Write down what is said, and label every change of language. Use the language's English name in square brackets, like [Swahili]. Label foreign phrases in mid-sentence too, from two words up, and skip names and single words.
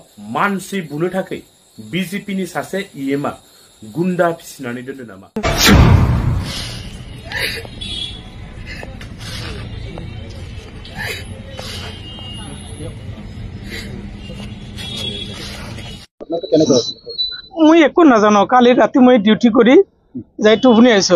[Bodo] मानसि बुनो थाखाय बीजेपी नि सासे इएमआ गुन्डा फिसिनानै दोनदों नामा? [Assamese] মই একো নাজানো। কালি ৰাতি মই ডিউটি কৰি যাই টোপনি আহিছো।